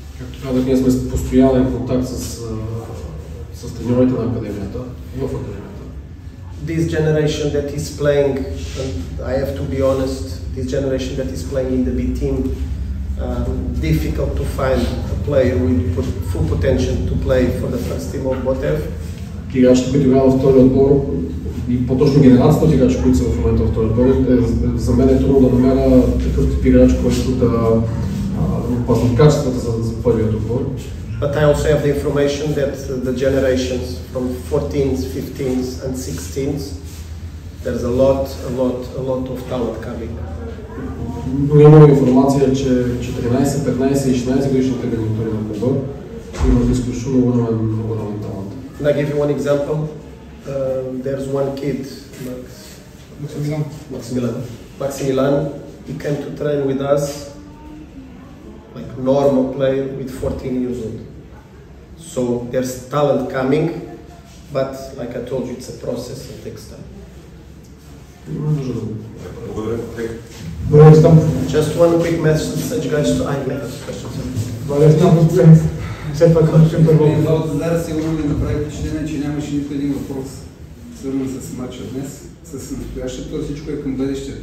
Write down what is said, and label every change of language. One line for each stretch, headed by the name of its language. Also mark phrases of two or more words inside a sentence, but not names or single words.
Bulgarian: Както казах, ние сме в постоянен контакт с треньорите на академията, в академията.
English: This generation that is playing, and I have to be honest, this generation that is playing in the B team, difficult to find a player with full potential to play for the first team of Botev.
Bulgarian: Играчите, които играят във втори отбор, и по-точно генерацията от играчи, които са в момента във втори отбор, за мен е трудно да намеря такъв тип играч, който да опазва качествата за първият отбор.
English: But I also have the information that the generations from 14s, 15s and 16s, there's a lot of talent coming.
Bulgarian: Но имам информация, че 14, 15 и 16 годишните гарнитури на клуба имат изключително огромен талант.
English: Can I give you one example? There's one kid, Maximilian. He came to train with us, like normal player with 14 years old. So there's talent coming, but like I told you, it's a process and takes time. Just one quick message, guys. I have questions.
Bulgarian: Бруно Балтазар сигурно ви направи впечатление, че нямаше нито един въпрос свързан с матча днес, с настоящето, всичко е към бъдещето.